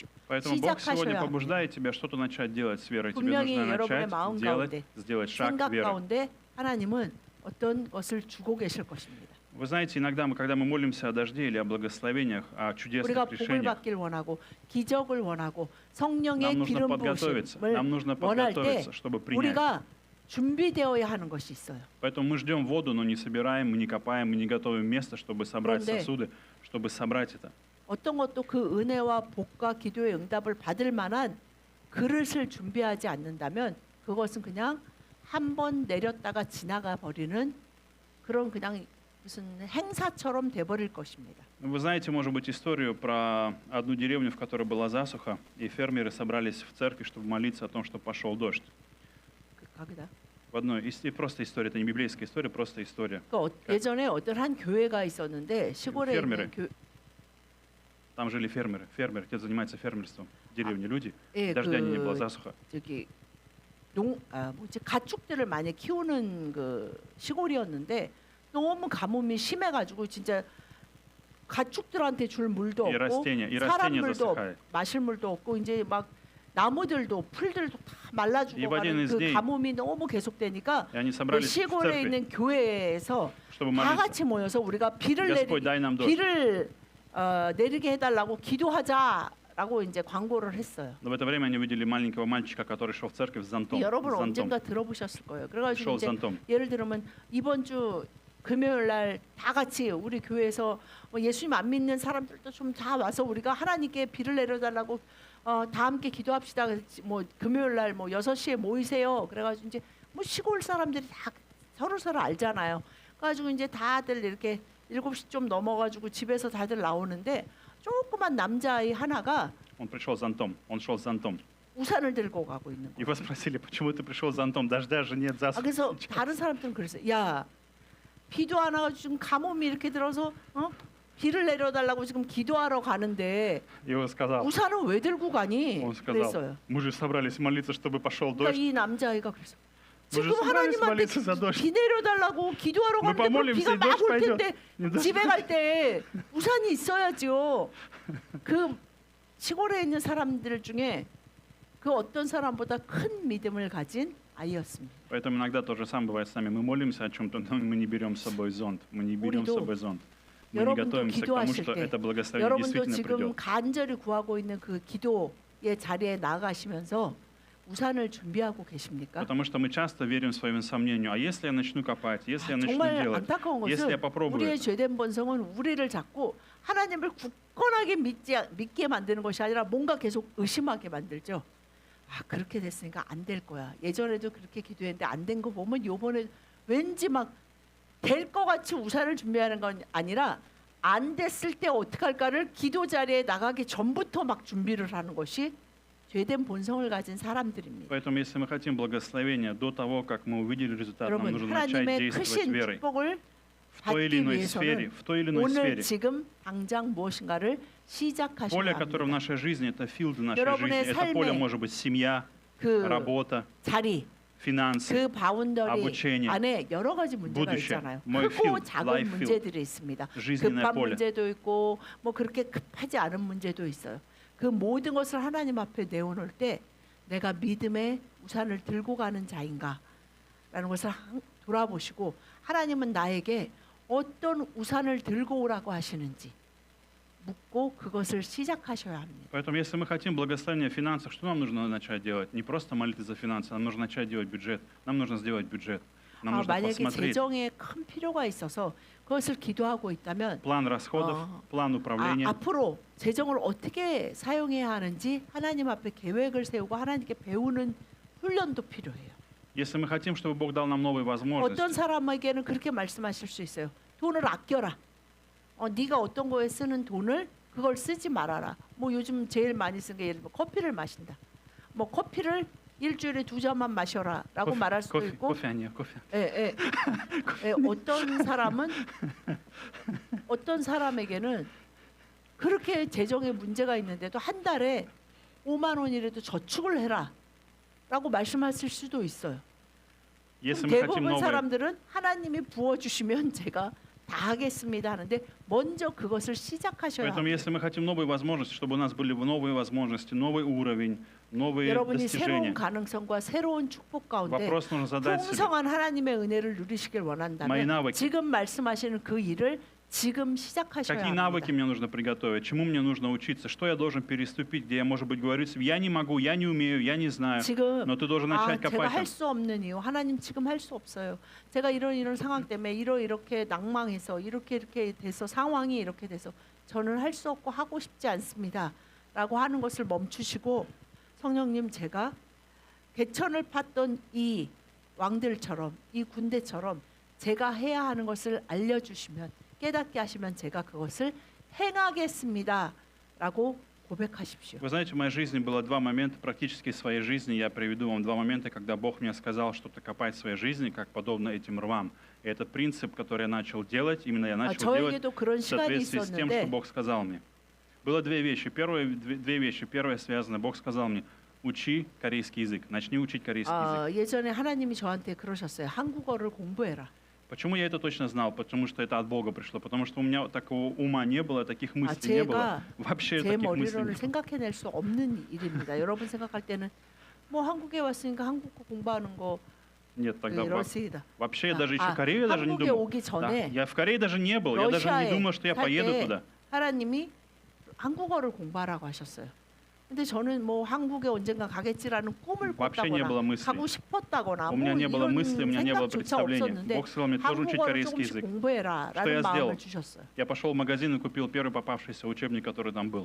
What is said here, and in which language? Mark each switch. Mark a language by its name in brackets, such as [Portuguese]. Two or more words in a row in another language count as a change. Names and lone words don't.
[Russian] Поэтому Бог сегодня [Korean] 시작하셔야 합니다. [Russian] побуждает тебя что-то начать делать с верой. Тебе [Korean] 분명히 [Russian] нужно [Korean] 여러분의 [Russian] начать [Korean] 마음 [Russian] делать, [Korean] 가운데, [Russian] сделать шаг [Korean] 생각 [Russian] веры. [Korean] 가운데 하나님은 어떤 것을 주고 계실 것입니다. [Russian] Вы знаете, иногда когда мы молимся о дожде или о благословениях, о чудесных [Korean] 우리가 복을 [Russian] решениях, [Korean] 받길 원하고 기적을 원하고 성령의 [Russian] нам нужно [Korean] 기름 [Russian] подготовиться. [Korean] 부으심을 [Russian] Нам нужно [Korean] 원할 때 [Russian] подготовиться, чтобы принять. [Korean] 우리가 준비되어야 하는 것이 있어요. [Russian] Поэтому мы ждем воду, но не собираем, мы не копаем, мы не готовим место, чтобы собрать [Korean] 그런데 [Russian] сосуды, чтобы собрать это. [Korean] 어떤 것도 그 은혜와 복과 기도의 응답을 받을 만한 그릇을 준비하지 않는다면 그것은 그냥 한 번 내렸다가 지나가 버리는 그런 그냥 무슨 행사처럼 돼버릴 것입니다. [Russian] Вы знаете, может быть, историю про одну деревню, в которой была засуха, и фермеры собрались в церкви, чтобы молиться о том, чтобы пошел дождь. [Korean] 거기다. [Russian] В одной, просто история, это не библейская история, просто история. [Korean] 예전에 어떤 한 교회가 있었는데 시골에 페르메르. 있는 [Russian] Там жили фермеры, те занимаются фермерством в деревне люди. [Korean] 예, [Russian] Дождя не было, засуха. [Korean] 저기 가축들을 많이 키우는 그 시골이었는데 너무 가뭄이 심해가지고 진짜 가축들한테 줄 물도 [Russian] И [Korean] 없고 [Russian] растения [Korean] 사람 물도 [Russian] засыхают. [Korean] 마실 물도 없고 이제 막 나무들도 풀들도 다 말라 [Russian] И в один [Korean] 죽어가는 [Russian] из [Korean] 그 [Russian] дней [Korean] 가뭄이 너무 계속되니까 [Russian] И они [Korean] 그 [Russian] собрались в [Korean] 시골에 [Russian] церкви, [Korean] 있는 교회에서 [Russian] чтобы [Korean] 다 [Russian] молиться. [Korean] 같이 모여서 우리가 [Russian] Господь, дай нам дождь. [Korean] 비를 내리게 해달라고 기도하자라고 이제 광고를 했어요. [Russian] Но в это время они увидели маленького мальчика, который шел в церковь с зонтом. [Korean] 여러분 [Russian] с зонтом. [Korean] 언젠가 들어보셨을 거예요. 그래가지고 [Russian] шел с [Korean] 이제 [Russian] зонтом. [Korean] 예를 들면 이번 주 금요일 날 다 같이 우리 교회에서 예수님 안 믿는 사람들도 좀 다 와서 우리가 하나님께 비를 내려달라고 다 함께 기도합시다. 뭐 금요일 날 뭐 6시에 모이세요. 그래가지고 이제 뭐 시골 사람들이 다 서로 알잖아요. 그래가지고 이제 다들 이렇게 7시 좀 넘어가지고 집에서 다들 나오는데 조그만 남자아이 하나가 [Russian] Он пришел с зонтом. Он шел с зонтом. [Korean] 우산을 들고 가고 있는 거예요. [Russian] Его спросили, почему ты пришел с зонтом? Дождя же нет, засуха. [Korean] 그래서 다른 사람들은 그랬어요. 야, 비도 안 와가지고 지금 가뭄이 이렇게 들어서 비를 내려달라고 지금 기도하러 가는데 [Russian] И он сказал, [Korean] 우산을 왜 들고 가니? [Russian] он сказал, [Korean] 그랬어요. [Russian] мы же собрались молиться, чтобы пошел [Korean] 그러니까 [Russian] дождь. [Korean] 이 남자아이가 그랬어. [Russian] Мы же [Korean] 지금 [Russian] собрались [Korean] 하나님한테 [Russian] молиться за дождь. [Korean] 비 내려달라고 기도하러 [Russian] Мы [Korean] 가는데 뭐 [Russian] помолимся, [Korean] 비가 [Russian] и [Korean] 막 [Russian] дождь [Korean] 올 [Russian] пойдет. [Korean] 텐데 [Russian] Не дождь. [Korean] 집에 갈 때 우산이 있어야죠. 그 시골에 있는 사람들 중에 그 어떤 사람보다 큰 믿음을 가진 아이였습니다. [Russian] Поэтому иногда то же самое бывает с нами. Мы молимся о чем-то, но мы не берем с собой зонт. Мы не берем с [Korean] 우리도 [Russian] собой зонт. Мы не [Korean] 여러분도 [Russian] готовимся к тому, [Korean] 기도하실 [Russian] что [Korean] 때 [Russian] это благословение [Korean] 여러분도 [Russian] действительно [Korean] 지금 [Russian] придет. [Korean] 간절히 구하고 있는 그 기도의 자리에 나가시면서 우산을 준비하고 계십니까? [Russian] Потому что мы часто верим своему сомнению. А если я начну копать, если я начну [Korean] 정말 [Russian] делать, [Korean] 안타까운 [Russian] если я [Korean] 것은 [Russian] попробую [Korean] 우리의 [Russian] это, [Korean] 죄된 본성은 우리를 잡고 하나님을 굳건하게 믿게 만드는 것이 아니라 뭔가 계속 의심하게 만들죠. 아, 그렇게 됐으니까 안 될 거야. 예전에도 그렇게 기도했는데 안 된 거 보면 요번에 왠지 막 될 것 같이 우산을 준비하는 건 아니라 안 됐을 때 어떡할까를 기도 자리에 나가기 전부터 막 준비를 하는 것이 죄된 본성을 가진 사람들입니다. [Russian] Поэтому, если мы хотим благословения, до того, как мы увидели результат, нам [Korean] 여러분, [Russian] нужно начать [Korean] 하나님의 [Russian] действовать [Korean] 크신 [Russian] верой. [Korean] 축복을 [Russian] В той или [Korean] 받기 [Russian] иной сфере, [Korean] 위해서는 [Russian] в той или иной [Korean] 오늘 [Russian] сфере. [Korean] 지금 당장 무엇인가를 시작하셔야 [Russian] Поле, которое в [Korean] 합니다. [Russian] нашей жизни, это филды нашей [Korean] 여러분의 [Russian] жизни. Это поле [Korean] 삶의 [Russian] может быть семья, [Korean] 그 [Russian] работа, [Korean] 자리, [Russian] финансы, [Korean] 그 바운더리 [Russian] обучение, [Korean] 안에 여러 가지 문제가 [Russian] будущее, [Korean] 있잖아요. [Russian] мой [Korean] 크고 [Russian] field, [Korean] 작은 [English] life field, [Korean] 문제들이 있습니다. [Russian] жизненное [Korean] 급한 [Russian] поле. [Korean] 문제도 있고 뭐 그렇게 급하지 않은 문제도 있어요. 그 모든 것을 하나님 앞에 내어놓을 때 내가 믿음의 우산을 들고 가는 자인가? 라는 것을 돌아보시고 하나님은 나에게 어떤 우산을 들고 오라고 하시는지 묻고 그것을 시작하셔야 합니다. [Russian] Поэтому, если мы хотим благословения в финансах, что нам нужно начать делать? Не просто молиться за финансы, нам нужно начать делать бюджет. Нам нужно сделать бюджет. Нам нужно [Korean] 만약에 [Russian] посмотреть [Korean] 재정에 큰 필요가 있어서 그것을 기도하고 있다면 [Russian] план расходов, план управления. [Korean] 앞으로 재정을 어떻게 사용해야 하는지 하나님 앞에 계획을 세우고 하나님께 배우는 훈련도 필요해요. [Russian] Если мы хотим, чтобы Бог дал нам новые [Korean] 어떤 [Russian] возможности, [Korean] 사람에게는 그렇게 말씀하실 수 있어요. 돈을 아껴라. 네가 어떤 거에 쓰는 돈을 그걸 쓰지 말아라. 뭐 요즘 제일 많이 쓰는 게 예를 들어 커피를 마신다. 뭐 커피를 일주일에 2잔만 마셔라라고 말할 수도 [Russian] кофе, [Korean] 있고, [Russian] кофе, а не кофе. [Korean] 어떤 사람에게는 그렇게 재정에 문제가 있는데도 한 달에 5만 원이라도 저축을 해라라고 말씀하실 수도 있어요. [Russian] Если мы хотим [Korean] 대부분 [Russian] новые, [Korean] 사람들은 하나님이 부어주시면 제가 다 하겠습니다 하는데 먼저 그것을 시작하셔야 [Russian] Поэтому, [Korean] 합니다. [Russian] если мы хотим новые возможности, чтобы у нас были новые возможности, новый уровень, новые [Korean] 여러분이 새로운 [Russian] достижения, [Korean] 가능성과 새로운 축복 가운데 [Russian] вопрос нужно задать себе. [Korean] 풍성한 하나님의 은혜를 누리시길 [Russian] Мои [Korean] 원한다면 [Russian] навыки. [Korean] 지금 말씀하시는 그 일을 지금 시작하셔야 [Russian] Какие [Korean] 합니다. [Russian] навыки мне нужно приготовить? Чему мне нужно учиться? Что я должен переступить? Где я, может быть, говорю себе, я не могу, я не умею, я не знаю. [Korean] 지금 [Russian] Но ты должен начать [Korean] 제가 [Russian] копать там. [Korean] 할 수 없는 이유 하나님 지금 할 수 없어요. 제가 이런 상황 때문에 이렇게 낭망해서 이렇게 돼서 상황이 이렇게 돼서 저는 할 수 없고 하고 싶지 않습니다라고 하는 것을 멈추시고 성령님 제가 개천을 팠던 이 왕들처럼 이 군대처럼 제가 해야 하는 것을 알려주시면 깨닫게 하시면 제가 그것을 행하겠습니다라고 고백하십시오. [Russian] Вы знаете, в моей жизни было два момента, практически в своей жизни я приведу вам два момента, когда Бог мне сказал что-то копать в своей жизни, как подобно этим рвам. И этот принцип, который я начал делать, именно я начал делать [Korean] 저에게도 그런 [Russian] в [Korean] 시간이 [Russian] соответствии с тем, что [Korean] 있었는데 [Russian] Бог сказал мне. Было две вещи. Две вещи. Первая связана, Бог сказал мне, учи корейский язык, начни учить корейский язык. [Korean] 예전에 하나님이 저한테 그러셨어요. 한국어를 공부해라. [Russian] Почему я это точно знал? Потому что это от Бога пришло. Потому что у меня такого ума не было, таких мыслей не было. Вообще [Korean] 제 [Russian] таких мыслей [Korean] 머리로는 [Russian] не было. [Korean] 생각해낼 수 없는 일입니다. 여러분 생각할 때는 뭐 한국에 왔으니까 한국어 공부하는 거 [Russian] Нет, тогда [Korean] 이렇습니다. [Russian] вообще даже еще Корею я даже не [Korean] 한국에 [Russian] думал. [Korean] 오기 [Russian] Да, [Korean] 전에 [Russian] я в Корее даже не был. Я даже не [Korean] 러시아에 [Russian] думал, что я [Korean] 살 [Russian] поеду [Korean] 때 [Russian] туда. [Korean] 하나님이 한국어를 공부하라고 하셨어요. 근데 저는 뭐 한국에 언젠가 가겠지라는 꿈을 [Russian] Вообще не было [Korean] 꿨다거나 [Russian] мысли. [Korean] 가고 싶었다거나 [Russian] У меня [Korean] 뭐 [Russian] не было [Korean] 이런 [Russian] мысли, у меня не было [Korean] 생각조차 [Russian] представления. [Korean] 없었는데 [Russian] Бог сказал мне тоже учить [Korean] 한국어를 [Russian] корейский [Korean] 조금씩 [Russian] язык. Что [Korean] 공부해라라는 [Russian] я сделал? [Korean] 마음을 주셨어요. [Russian] Я пошел в магазин и купил первый попавшийся учебник, который там был.